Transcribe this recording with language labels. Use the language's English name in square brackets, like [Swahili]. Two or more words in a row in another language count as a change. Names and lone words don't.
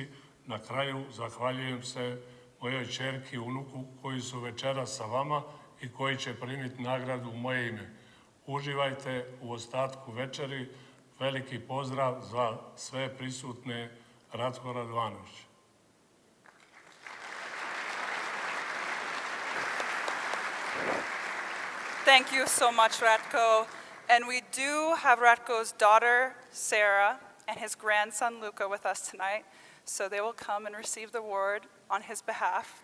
[Serbian] Na kraju zahvaljujem se mojoj ćerki i unuku koji su večeras sa vama i koji će primiti nagradu u moje ime. Uživajte u ostatku večeri. Veliki pozdrav za sve prisutne, Ratko Radovanović. [English] Thank you so much, Ratko. And we do have Ratko's daughter, Sarah, and his grandson, Luka, with us tonight. So they will come and receive the award on his behalf.